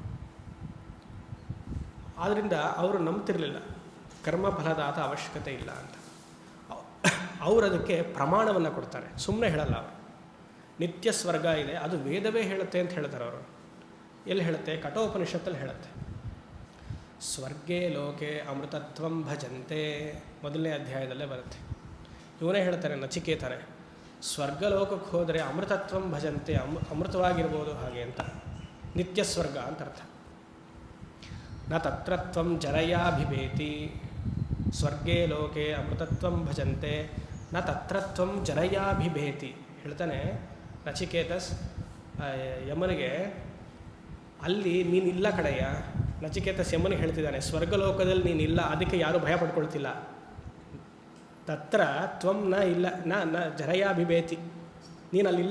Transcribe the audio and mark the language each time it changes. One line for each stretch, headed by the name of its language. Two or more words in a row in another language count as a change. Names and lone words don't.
Kannada: ಆದ್ದರಿಂದ ಅವರು ನಂಬ್ತಿರಲಿಲ್ಲ ಕರ್ಮ ಫಲದಾತ ಅವಶ್ಯಕತೆ ಇಲ್ಲ ಅಂತ. ಅವರು ಅದಕ್ಕೆ ಪ್ರಮಾಣವನ್ನು ಕೊಡ್ತಾರೆ, ಸುಮ್ಮನೆ ಹೇಳಲ್ಲ ಅವರು. ನಿತ್ಯ ಸ್ವರ್ಗ ಇದೆ, ಅದು ವೇದವೇ ಹೇಳುತ್ತೆ ಅಂತ ಹೇಳ್ತಾರೆ ಅವರು. ಎಲ್ಲಿ ಹೇಳುತ್ತೆ? ಕಠೋಪನಿಷತ್ತಲ್ಲಿ ಹೇಳುತ್ತೆ.
Sanskrit: ಸ್ವರ್ಗೇ ಲೋಕೆ ಅಮೃತತ್ವಂ ಭಜಂತೆ,
Kannada: ಮೊದಲನೇ ಅಧ್ಯಾಯದಲ್ಲೇ ಬರುತ್ತೆ. ಇವನೇ ಹೇಳ್ತಾನೆ ನಚಿಕೇತನೇ, ಸ್ವರ್ಗಲೋಕಕ್ಕೆ ಹೋದರೆ
Sanskrit: ಅಮೃತತ್ವಂ ಭಜಂತೆ,
Kannada: ಅಮೃತವಾಗಿರ್ಬೋದು ಹಾಗೆ ಅಂತ. ನಿತ್ಯ ಸ್ವರ್ಗ ಅಂತ ಅರ್ಥ.
Sanskrit: ನ ತತ್ರತ್ವಂ ಜರಯಾಭಿಭೇತಿ, ಸ್ವರ್ಗೇ ಲೋಕೆ ಅಮೃತತ್ವಂ ಭಜಂತೆ ನ ತತ್ರತ್ವಂ ಜರಯಾಭಿಭೇತಿ.
Kannada: ಹೇಳ್ತಾನೆ ನಚಿಕೇತಸ್ ಯಮನಿಗೆ, ಅಲ್ಲಿ ನೀನಿಲ್ಲ ಕಡೆಯ. ನಚಿಕೇತಸ್ ಯಮನಿಗೆ ಹೇಳ್ತಿದ್ದಾನೆ, ಸ್ವರ್ಗಲೋಕದಲ್ಲಿ ನೀನಿಲ್ಲ, ಅದಕ್ಕೆ ಯಾರೂ ಭಯ ಪಡ್ಕೊಳ್ತಿಲ್ಲ.
Sanskrit: ತತ್ರ ತ್ವಂ ನ ಇಲ್ಲ, ನ ಜರಯಾಭಿಭೇತಿ,
Kannada: ನೀನು ಅಲ್ಲಿಲ್ಲ.